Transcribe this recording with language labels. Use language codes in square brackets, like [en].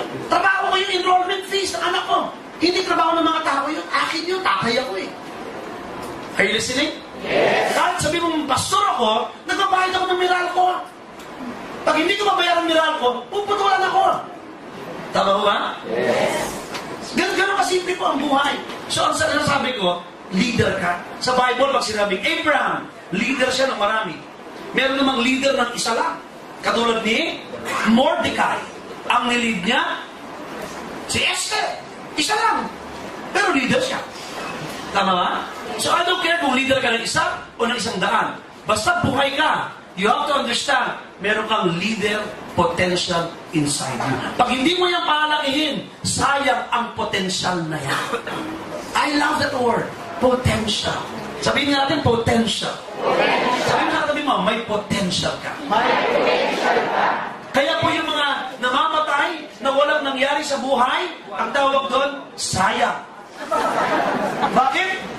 [tl] Trabaho ko yung enrollment fees ng anak ko. Hindi trabaho ng mga tao yun. Akin yun, tatay ako eh. [en] Are you listening? Yes. [tl] Kahit sabi mong pastor ako, nagbabayad ako ng miral ko. Pag hindi ko mabayaran ng miral ko, puputulan ako. Tama mo ba? [en] Yes. [tl] Ganun kasimple po ang buhay. So ang sinasabi ko, leader ka. Sa Bible, pag sinabing Abraham, leader siya ng marami. Meron namang leader ng isa lang. Katulad ni Mordecai. Ang nilid niya, si Esther. Isa lang. Pero leader siya. Tama ba? [en] So I don't care [tl] kung leader ka ng isa o ng isang daan. Basta buhay ka, [en] you have to understand, [tl] meron kang [en] leader potential inside you. [tl] Pag hindi mo yan palakihin, sayang ang potential na yan. [en] I love that word. Potential. [tl] Sabihin natin, [en] potential. [tl] Sabihin natin mo, may potential ka. May potential ka. Kaya po yung mga namamatay na walang nangyari sa buhay, ang tawag doon, sayang. Bakit?